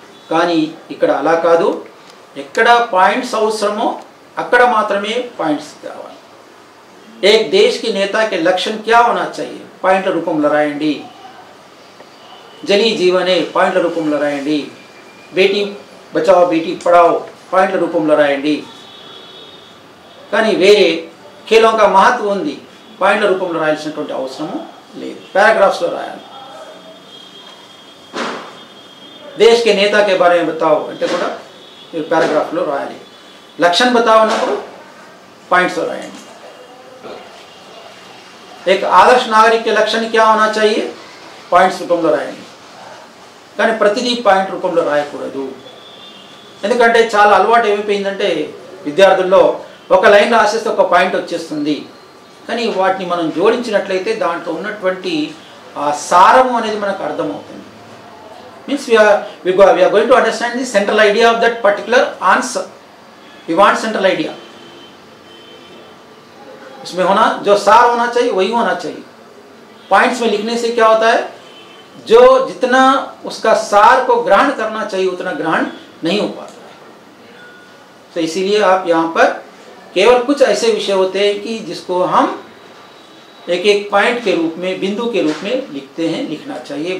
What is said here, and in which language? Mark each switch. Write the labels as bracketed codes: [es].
[te] కానీ ఇక్కడ అలా కాదు. ఎక్కడ పాయింట్స్ అవసరమో అక్కడ మాత్రమే పాయింట్స్ కావాలి. [hi] एक देश के नेता के लक्षण क्या होना चाहिए, [te] పాయింట్ల రూపంలో రాయండి. జలీ జీవనే పాయింట్ల రూపంలో రాయండి. బేటీ బచావో బేటీ పడావో పాయింట్ల రూపంలో రాయండి. కానీ వేరే ఖేలోं का महत्व ఉంది, పాయింట్ల రూపంలో రాయాల్సినటువంటి అవసరము లేదు. పారాగ్రాఫ్స్లో రాయాలి. [hi] देश के नेता के बारे में बताओ [te] అంటే కూడా మీరు పారాగ్రాఫ్లో రాయాలి. లక్షణ बताओ అన్నప్పుడు పాయింట్స్లో రాయండి. [hi] एक आदर्श नागरिक के लक्षण क्या होना चाहिए, [te] పాయింట్స్ రూపంలో రాయండి. కానీ ప్రతిదీ పాయింట్ రూపంలో రాయకూడదు. ఎందుకంటే చాలా అలవాటు ఏమైపోయిందంటే విద్యార్థుల్లో ఒక లైన్ రాసేస్తే ఒక పాయింట్ వచ్చేస్తుంది. కానీ వాటిని మనం జోడించినట్లయితే దాంట్లో ఉన్నటువంటి ఆ సారము అనేది మనకు అర్థమవుతుంది. Means [en] we are going to understand the central idea of that particular answer. We want central idea. [hi] इसमें होना जो सार होना चाहिए वही होना चाहिए. पॉइंट्स में लिखने से क्या होता है, जो जितना उसका सार को ग्रहण करना चाहिए उतना ग्रहण नहीं हो पाता है. तो इसीलिए आप यहाँ पर केवल कुछ ऐसे विषय होते हैं कि जिसको हम एक एक पॉइंट के रूप में, बिंदु के रूप में लिखते हैं, लिखना चाहिए.